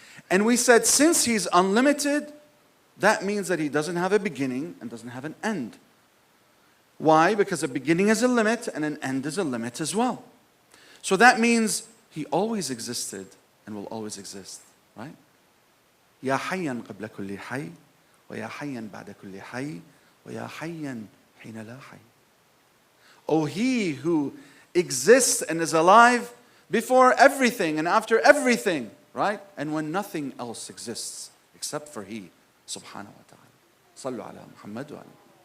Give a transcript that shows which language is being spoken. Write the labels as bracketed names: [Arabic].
[English] And we said, since he's unlimited, that means that he doesn't have a beginning and doesn't have an end. Why? Because a beginning is a limit and an end is a limit as well. So that means he always existed and will always exist, right? [Arabic] يا حيا قبل كل حي ويا حيا بعد كل حي ويا حيا حين لا حي. [English] Oh, he who exists and is alive before everything and after everything, right? And when nothing else exists except for he, subhanahu wa ta'ala. [Arabic] صلوا على محمد وآله.